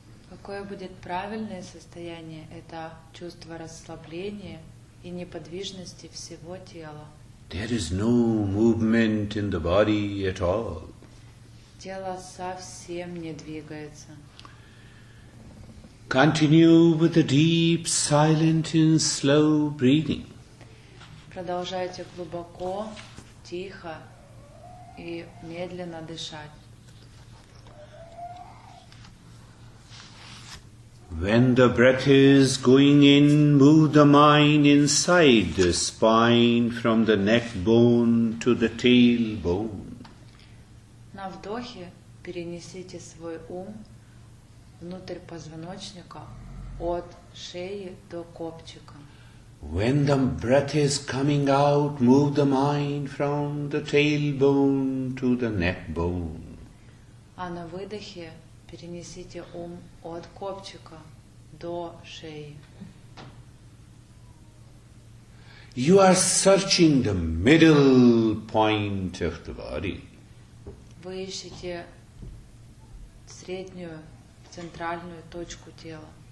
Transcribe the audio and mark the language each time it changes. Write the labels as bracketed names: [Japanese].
[Russian] Какое будет правильное состояние? Это чувство расслабления и неподвижности всего тела. [English] There is no movement in the body at all. [Russian] Тело совсем не двигается. [English] Continue with the deep, silent and slow breathing. [Russian] Продолжайте глубоко, тихо и медленно дышать. [English] When the breath is going in, move the mind inside the spine from the neck bone to the tailbone. [Russian] На вдохе перенесите свой ум внутрь позвоночника от шеи до копчика. [English] When the breath is coming out, move the mind from the tailbone to the neck bone. [Russian] А на выдохе перенесите ум от копчика до шеи. [English] You are searching the middle point of the body. [Russian] Вы ищете среднюю, центральную точку тела.